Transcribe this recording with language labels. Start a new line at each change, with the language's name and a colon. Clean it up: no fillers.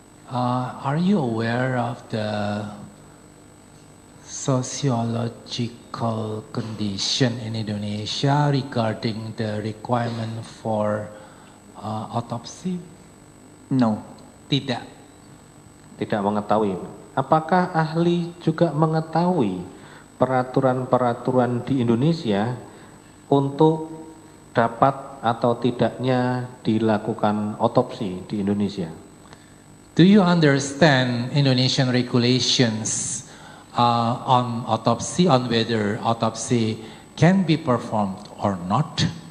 English: Are you aware of the sociological condition in Indonesia regarding the requirement for autopsy? No.
Indonesian: Tidak. Tidak mengetahui. Apakah ahli juga mengetahui peraturan-peraturan di Indonesia untuk dapat atau tidaknya dilakukan otopsi di Indonesia?
English: Do you understand Indonesian regulations on autopsy, on whether autopsy can be performed or not?